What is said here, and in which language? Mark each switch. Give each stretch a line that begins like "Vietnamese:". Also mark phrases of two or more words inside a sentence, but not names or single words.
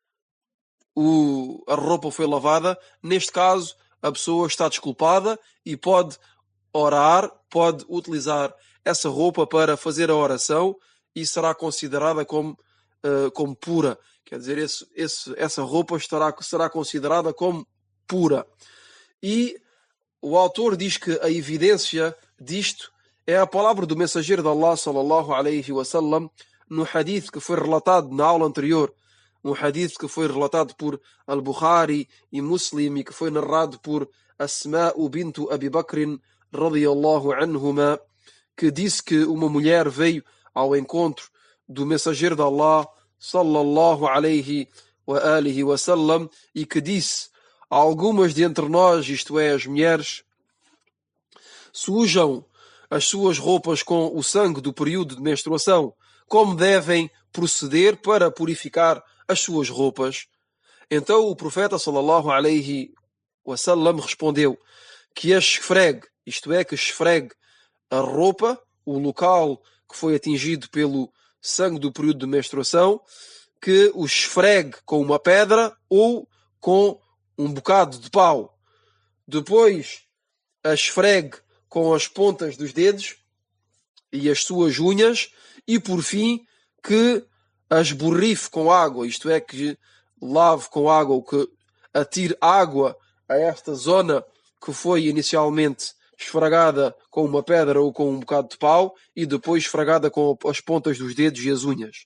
Portuguese: a roupa foi lavada, neste caso a pessoa está desculpada e pode orar, pode utilizar essa roupa para fazer a oração e será considerada como pura. Quer dizer, essa roupa será considerada como pura. E o autor diz que a evidência disto é a palavra do mensageiro de Allah,
Arabic: صلى الله عليه وسلم,
Portuguese: no hadith que foi relatado na aula anterior, um hadith que foi relatado por Al-Bukhari e Muslim e que foi narrado por Asma'u bintu Abi Bakr
Arabic: رضي الله عنهما,
Portuguese: que disse que uma mulher veio ao encontro do mensageiro de Allah,
Arabic: صلى الله عليه وعلى آله وسلم,
Portuguese: e que disse: algumas de entre nós, isto é, as mulheres, sujam as suas roupas com o sangue do período de menstruação. Como devem proceder para purificar as suas roupas? Então o profeta
Arabic: صلى الله عليه وسلم
Portuguese: respondeu que a esfregue, isto é, que esfregue a roupa, o local que foi atingido pelo sangue do período de menstruação, que o esfregue com uma pedra ou com um bocado de pau. Depois a esfregue com as pontas dos dedos e as suas unhas, e por fim que a esborrife com água, isto é, que lave com água, ou que atire água a esta zona que foi inicialmente esfregada com uma pedra ou com um bocado de pau e depois esfregada com as pontas dos dedos e as unhas.